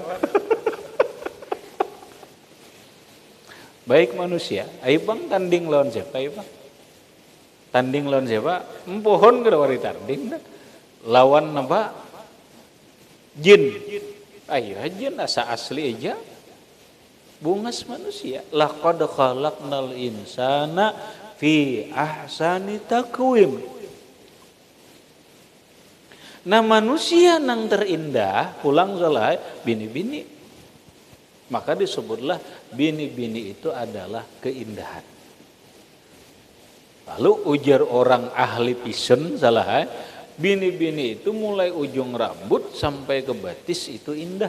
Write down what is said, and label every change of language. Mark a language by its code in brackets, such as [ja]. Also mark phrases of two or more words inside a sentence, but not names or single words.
[bjn] Baik manusia, ayo bang tanding lawan siapa ayo bang? Tanding lawan siapa? Pohon kada wari tanding lawan apa? Jin. Ayo jin asa asli aja. Bungas manusia. [ar] Laqad khalaqnal insana fi ahsani taqwim. [bjn] Nah manusia nang terindah pulang salah bini-bini. Maka disebutlah bini-bini itu adalah keindahan. Lalu ujar orang ahli pisen salah, bini-bini itu mulai ujung rambut sampai ke batis itu indah.